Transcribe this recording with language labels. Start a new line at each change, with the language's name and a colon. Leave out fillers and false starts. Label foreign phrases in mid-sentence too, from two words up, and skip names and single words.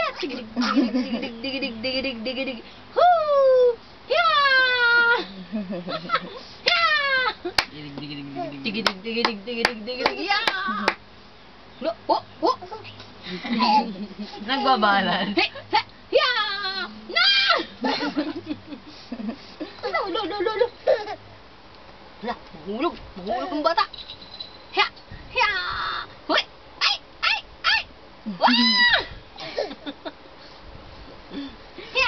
Filipino: Tigidig, tigidig, tigidig, tigidig, tigidig, tigidig, hoo! Hiya! Hiya! Tigidig, tigidig, tigidig, tigidig, hiya! No, oh! Nagbabalan. Hiya! Na! Lo. Wala, mahulog ang bata. Hiya! Hiya! Hoy! Ay! Wah! Hiya!